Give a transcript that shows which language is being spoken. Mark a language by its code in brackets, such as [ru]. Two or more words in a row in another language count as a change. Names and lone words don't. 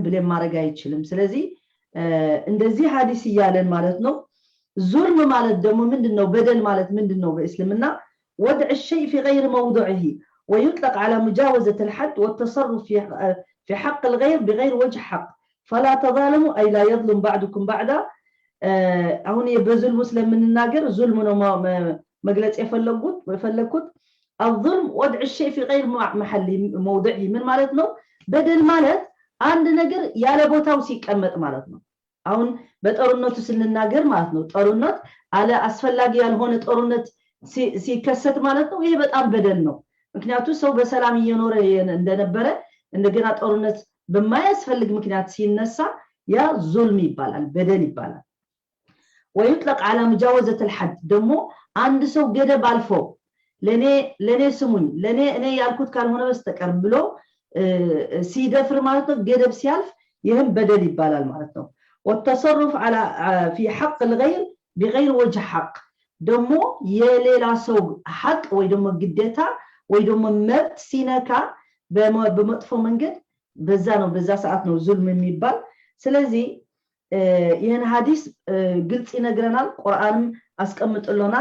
[am] ብሌም ማድረግ አይችልም ስለዚህ እንደዚህ ሐዲስ ይያለን ማለት ነው ዙልም ማለት ደግሞ ምንድነው በደል ማለት ምንድነው በእስልምና [ar] وضع الشيء في غير موضعه ويطلق على مجاوزة الحد والتصرف في حق الغير بغير وجه حق فلا تظالموا اي لا يظلم بعضكم بعضا [am] አሁን የበዙል ሙስሊም ምንናገር ዙልም ነው መግለጽ [ar] የፈለኩት الظلم وضع الشيء في غير محل موضعه من [am] ማለት ነው በደል ማለት አንድ ነገር ያለ ቦታው ሲቀመጥ ማለት ነው አሁን በጦርነቱ ስንናገር ማለት ነው ጦርነት አለ አስፈላጊ ያልሆነ ጦርነት ሲከሰት ማለት ነው ይሄ በጣም በደል ነው ምክንያቱም ሰው በሰላም እየኖረ እንደነበረ እንደገና ጦርነት በማያስፈልግ ምክንያት ሲነሳ ያ ዙልም ይባላል በደል ይባላል [ar] ويطلق على مجاوزة الحد [am] ደግሞ አንድ ሰው ገደብ አልፎ ለኔ ስሙኝ ለኔ እኔ ያልኩት ካልሆነ በስተቀር ብሎ ሲደፍር ማለት ነው ገደብ ሲያልፍ ይሄም በደል ይባላል ማለት ነው [ar] والتصرف على في حق الغير بغير وجه حق [am] ደግሞ የሌላ ሰው ሐቅ ወይ ደግሞ ግዴታ ወይ ደግሞ መብት ሲነካ በመጥፎ መንገድ በዛ ሰዓት ነው ዙልም የሚባል ስለዚህ ይሄን ሐዲስ ግልጽ ይነግረናል ቁርአንም አስቀምጥልናል